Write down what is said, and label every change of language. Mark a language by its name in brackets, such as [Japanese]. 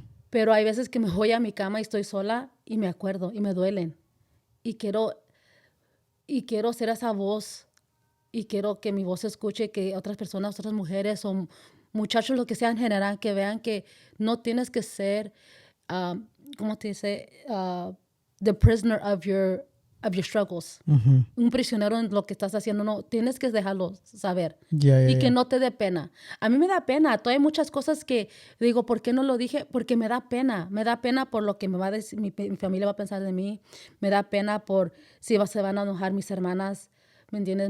[Spanish] Pero hay veces que me voy a mi cama y estoy sola y me acuerdo y me duelen. Y quiero ser esa voz y quiero que mi voz se escuche, que otras personas, otras mujeres o muchachos, lo que sea en general, que vean que no tienes que ser, ¿cómo te dice? [English] The prisoner of your struggles. [Spanish] Un prisionero en lo que estás haciendo. No, tienes que dejarlo saber. Y que no te dé pena. A mí me da pena. Hay muchas cosas que digo, ¿por qué no lo dije? Porque me da pena. Me da pena por lo que me va a decir, mi familia va a pensar de mí. Me da pena por si se van a enojar mis hermanas. ¿Me entiendes?